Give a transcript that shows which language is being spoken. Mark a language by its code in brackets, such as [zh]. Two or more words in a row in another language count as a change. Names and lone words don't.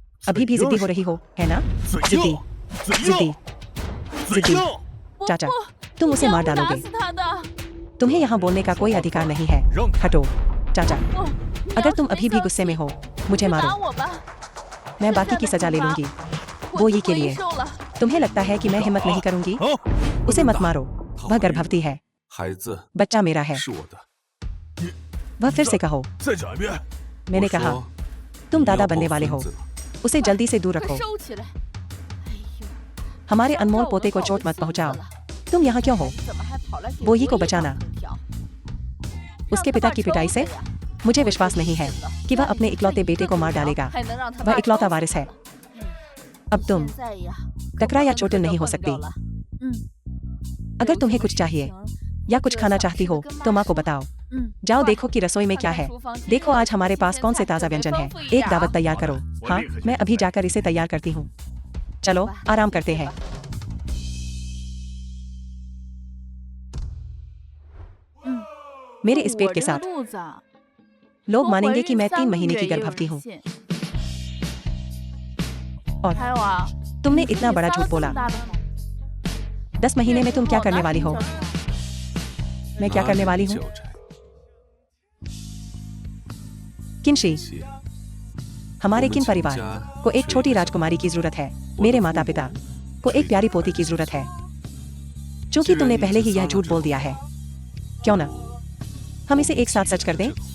[hi] अभी भी जिद्दी हो रही हो, है ना? जिद्दी, जिद्दी, जिद्दी। चाचा, तुम उसे मार [zh] 打 [hi] डालोगे। [zh] 死他的。 [hi] तुम्हें यहाँ बोलने का कोई अधिकार नहीं है। हटो, चाचा। [zh] 哦， [hi] अगर तुम अभी भी गुस्से में हो, मुझे [zh] 打 [hi] मारो। [zh] 我吧。 [hi] मैं बाकी की सजा ले लूंगी। [zh] 我 [hi] वो ये के [zh] 回 [hi] लिए। [zh] 收了。 [hi] तुम्हें लगता है कि मैं हिम्मत नहीं करूंगी? [zh] 好， [hi] उसे मत मारो। वह गर्भवती है। [zh] 孩子 [hi] बच्चा मेरा है। [zh] 是我的。 [hi] वह फिर से कहो। [zh] 再讲一遍。 [hi] मैंने [zh] 我 [hi] कहा [zh] 说 [hi] तुम [zh] 你 [hi] दादा [zh] 要 [hi] बनने [zh] 抱 [hi] वाले [zh] 孙 [hi] हो। [zh] 子了 [hi] उसे जल्दी से दूर [zh] 快 [hi] रखो। [zh] 收起来！哎呦， [hi] हमारे [zh] 伤 [hi] अनमोल [zh] 到我 [hi] पोते [zh] 的 [hi] को [zh] 好 [hi] चोट [zh] 的 [hi] मत [zh] 孙子 [hi] पहुंचाओ। [zh] 了 [hi] तुम यहाँ क्यों हो? [zh] 怎么还跑来给 [hi] वो ही को [zh] 我一 [hi] बचाना। [zh] 把藤条 [hi] उसके पिता की पिटाई से? मुझे विश्वास नहीं है कि वह अपने इकलौते बेटे को मार डालेगा। [zh] 还能让他 [hi] वह [zh] 爸 [hi] इकलौता [zh] 抽死 [hi] वारिस है। [zh] 了 [hi] अब तुम [zh] 现在呀， [hi] टकरा या [zh] 可不 [hi] चोटिल [zh] 能 [hi] नहीं हो [zh] 碰 [hi] सकती। [zh] 到了。嗯， [hi] अगर तुम्हें कुछ चाहिए या कुछ खाना चाहती हो तो माँ को बताओ। [zh] 嗯， [hi] जाओ देखो कि रसोई में क्या है। देखो आज हमारे पास कौन से ताज़ा व्यंजन है। एक दावत तैयार करो। हाँ, मैं अभी जाकर इसे तैयार करती हूँ। चलो आराम करते हैं। मेरे इस पेट [zh] 我 [hi] के [zh] 这个 [hi] साथ [zh] 肚子啊， [hi] लोग [zh] 我 [hi] मानेंगे [zh] 怀 [hi] कि [zh] 孕 [hi] मैं 3 3 [zh] 个 [hi] महीने [zh] 月 [hi] की [zh] 也有 [hi] गर्भवती [zh] 人 [hi] हूँ। [zh] 信 [hi] और [zh] 还有啊， [hi] तुमने [zh] 你 [hi] इतना बड़ा [zh] 撒了 [hi] झूठ [zh] 这 [hi] बोला। [zh] 么大的谎 [hi] 10 महीने में तुम क्या करने वाली हो? [zh] 这是 [hi] मैं क्या [zh] 哪 [hi] करने [zh] 里 [hi] वाली हूँ? [zh] 交差 [hi] किनशी, [zh] 姐 [hi] हमारे [zh] 我们 [hi] किन [zh] 全 [hi] परिवार [zh] 家 [hi] को एक [zh] 谁 [hi] छोटी [zh] 的 [hi] राजकुमारी की जरूरत है। मेरे माता पिता को एक प्यारी पोती की जरूरत है। क्योंकि तुमने पहले ही यह झूठ बोल दिया है, क्यों ना हम इसे एक साथ सच कर दें?